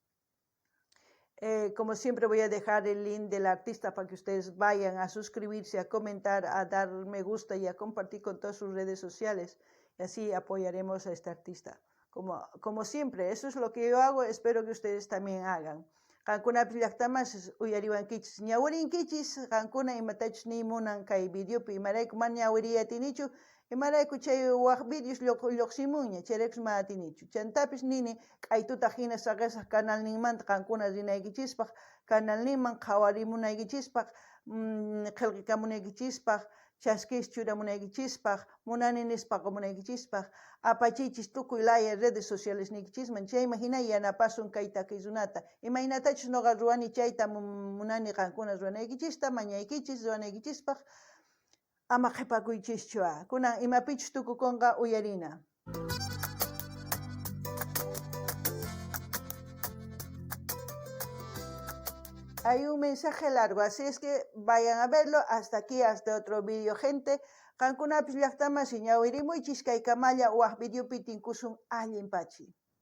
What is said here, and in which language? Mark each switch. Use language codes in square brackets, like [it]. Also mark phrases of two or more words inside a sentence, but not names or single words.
[es] Como siempre voy a dejar el link del artista para que ustedes vayan a suscribirse, a comentar, a dar me gusta y a compartir con todas sus redes sociales. Y así apoyaremos a este artista. Como siempre, eso es lo que yo hago, espero que ustedes también hagan. [qu] Qankuna llaqtamas uyariwankichis ñawirinkichis qankuna imatachus nimunan kay videopi imarayku mana ñawiriyatinichu imarayku chay waq videos lluqsimunña chayraykus mana atinichu. Chantapis nini q'aytuta hina saqisaq canalninmanta qankuna rinaykichispaq, canalninman qhawarimunaykichispaq, qillqikamunaykichispaq, chasquis churamunaykichispaq, munaninispaqa munaykichispaq, apachichis tukuy laya [es] redes sociales [qu] niykichisman, chayman hina yanapasun kay takiykunata. Imaynatachus nuqa ruwani chayta munani qankuna ruwanaykichista, mañaykichis ruwanaykichispaq, ama qhipakuychischu. Kunan imapichus tukukunqa uyarina. [es] Hay un mensaje largo, así es que vayan a verlo. Hasta aquí, hasta otro vídeo, gente. [qu] Qankunapis llaqtaman ñawirimunchis kay kamalla waq videopi tinkusun allinpachi.